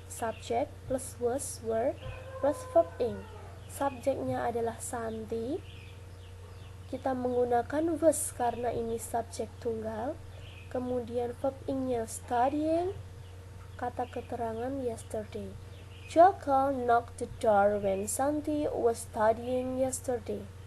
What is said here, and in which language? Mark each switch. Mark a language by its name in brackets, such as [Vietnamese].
[English] Subject plus was, were plus verb ing. [Indonesian] Subjeknya adalah Santi. Kita menggunakan was karena ini subjek tunggal. Kemudian verb ing-nya studying. Kata keterangan [English] yesterday. Joko knocked the door when Santi was studying yesterday.